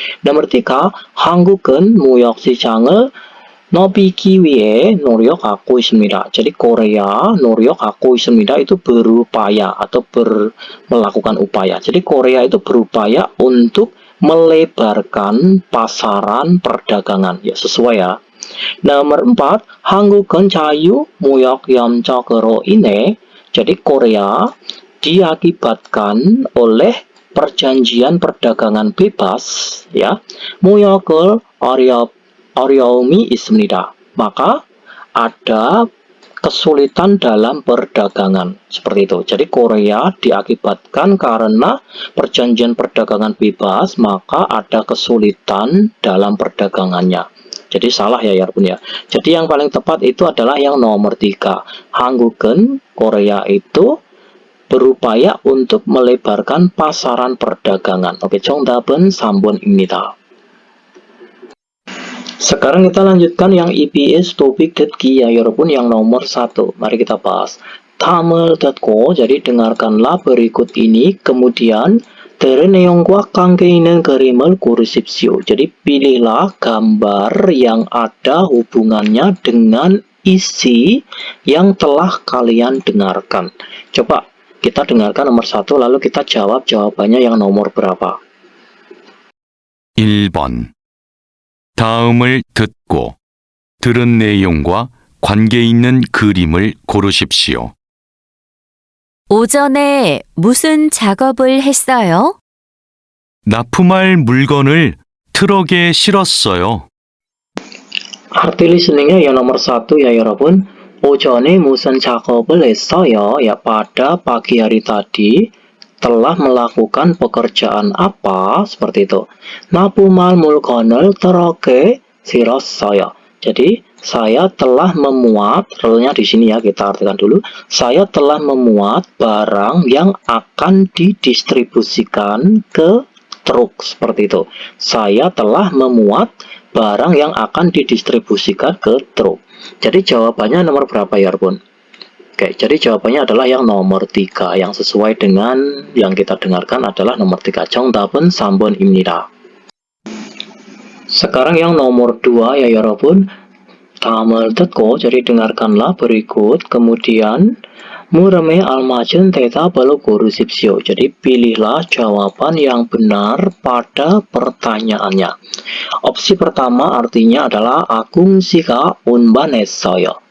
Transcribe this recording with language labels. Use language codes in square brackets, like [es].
[id] Nomor 3, [ko] 한국은 무역 시장을 넓히기 위해 노력하고 있습니다. [id] Jadi Korea [ko] 노력하고 있습니다 [id] itu berupaya atau melakukan upaya. Jadi Korea itu berupaya untuk melebarkan pasaran perdagangan. Ya sesuai ya. Nomor 4, [ko] 한국은 자유무역협정으로 인해 [id] jadi Korea diakibatkan oleh perjanjian perdagangan bebas ya. [ko] 무역을 어려움이 있습니다. [id] Maka ada kesulitan dalam perdagangan. Seperti itu. Jadi Korea diakibatkan karena perjanjian perdagangan bebas, maka ada kesulitan dalam perdagangannya. Jadi salah ya Yarbun ya. Jadi yang paling tepat itu adalah yang nomor 3. 한국은 Korea itu berupaya untuk melebarkan pasaran perdagangan. [ko] Oke, 정답은 3번입니다. [id] Sekarang kita lanjutkan yang EBS topik 듣기 ya 여러분 yang nomor 1. Mari kita bahas. [ko] 다음을 듣고 [id] jadi dengarkanlah berikut ini kemudian [ko] 들은 내용과 관계 있는 그림을 고르십시오. [id] Jadi pilihlah gambar yang ada hubungannya dengan isi yang telah kalian dengarkan. Coba kita dengarkan nomor 1 lalu kita jawab jawabannya yang nomor berapa. [ko] 1번. 다음을 듣고 들은 내용과 관계 있는 그림을 고르십시오. 오전에 무슨 작업을 했어요? 납품할 물건을 트럭에 실었어요. [id] Arti listeningnya yang nomor 1 ya 여러분. [ko] 오전에 무슨 작업을 했어요? [id] Ya pada pagi hari tadi telah melakukan pekerjaan apa? Seperti itu. 납품할 물건을 트럭에 실었어요. Jadi saya telah memuat, relnya di sini ya kita artikan dulu. Saya telah memuat barang yang akan didistribusikan ke truk seperti itu. Saya telah memuat barang yang akan didistribusikan ke truk. Jadi jawabannya nomor berapa ya, Bun? Oke, jadi jawabannya adalah yang nomor 3. Yang sesuai dengan yang kita dengarkan adalah nomor 3. [ko] 정답은 3번입니다. [id] Sekarang yang nomor 2 ya 여러분. [ko] 다음을 듣고 [id] jadi dengarkanlah berikut kemudian [ko] 물음에 알맞은 대답을 고르십시오. [id] Jadi pilihlah jawaban yang benar pada pertanyaannya. Opsi pertama artinya adalah Agung [ko] 씨가 운반했어요.